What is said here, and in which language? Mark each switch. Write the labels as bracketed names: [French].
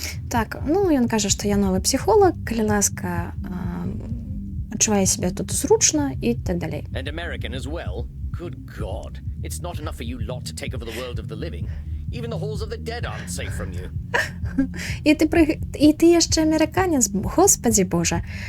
[Belarusian] Так, ну ён кажа, што я новы псіхолог, калі ласка, адчувае сябе тут зручна і так далей. [English] And American as well. Good God. It's not enough for you lot to take over the world of the living. Even the halls of the dead aren't safe from you. [Belarusian] І ти яшчэ амерыканец, господі боже.